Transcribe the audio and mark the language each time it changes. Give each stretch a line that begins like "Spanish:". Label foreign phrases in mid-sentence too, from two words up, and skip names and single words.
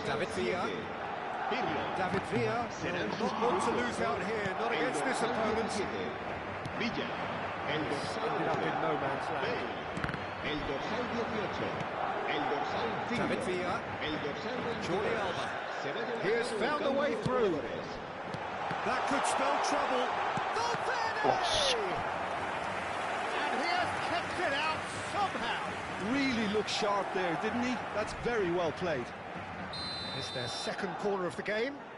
Spanish: David 7, Villa. Pirlo. David Villa, Serán
English: not one to lose out here, not
Spanish: El
English: against this
Spanish: dorsal
English: opponent.
Spanish: 17, Villa, el dorsal
English: Ended up in
Spanish: 11,
English: no man's land.
Spanish: Bale, el dorsal 18, el dorsal 5, David Villa. el dorsal 22. Jordi Alba. Se va a llevar
English: He has
Spanish: a cabo un
English: found a
Spanish: cambio
English: way
Spanish: de
English: through.
Spanish: jugadores.
English: That could spell trouble. And he has kept it out somehow. Really looked sharp there, didn't he? That's very well played. It's their second corner of the game.